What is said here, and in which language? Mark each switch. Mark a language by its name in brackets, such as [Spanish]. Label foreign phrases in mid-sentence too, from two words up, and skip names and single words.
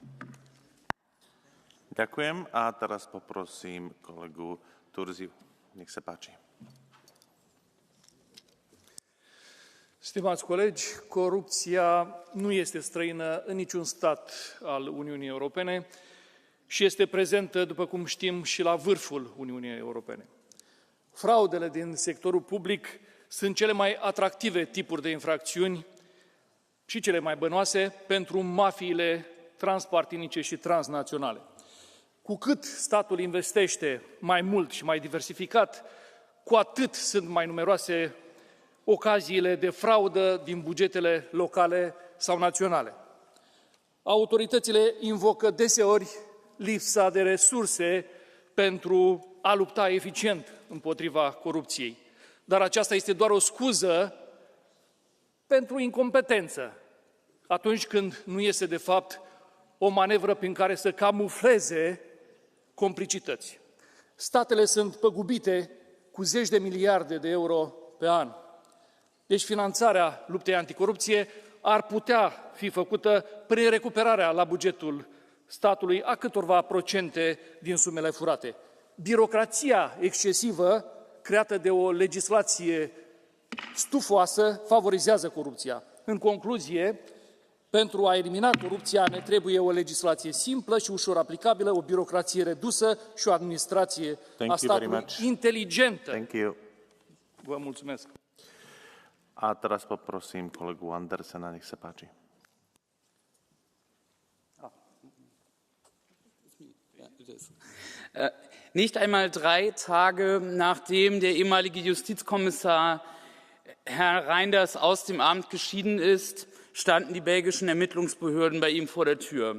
[Slovak] Ďakujem a teraz poprosím kolegu Turziu. Nech sa páči. [Romanian] Stimați colegi, corupția nu este străină în niciun stat al Uniunii Europene și este prezentă, după cum știm, și la vârful Uniunii Europene. Fraudele din sectorul public sunt cele mai atractive tipuri de infracțiuni și cele mai bănoase pentru mafiile transpartinice și transnaționale. Cu cât statul investește mai mult și mai diversificat, cu atât sunt mai numeroase ocaziile de fraudă din bugetele locale sau naționale. Autoritățile invocă deseori lipsa de resurse pentru a lupta eficient împotriva corupției. Dar aceasta este doar o scuză pentru incompetență, atunci când nu este de fapt o manevră prin care să camufleze complicități. Statele sunt păgubite cu zeci de miliarde de euro pe an. Deci finanțarea luptei anticorupție ar putea fi făcută prin recuperarea la bugetul statului a câtorva procente din sumele furate. Birocrația excesivă creată de o legislație stufoasă favorizează corupția. În concluzie, pentru a elimina corupția ne trebuie o legislație simplă și ușor aplicabilă, o birocrație redusă și o administrație a statului inteligentă. Vă mulțumesc. [Slovak] A teraz poprosím kolegu Andersena, nech sa páči. [German] Nicht einmal 3 Tage nachdem der ehemalige Justizkommissar Herr Reynders aus dem Amt geschieden ist, standen die belgischen Ermittlungsbehörden bei ihm vor der Tür.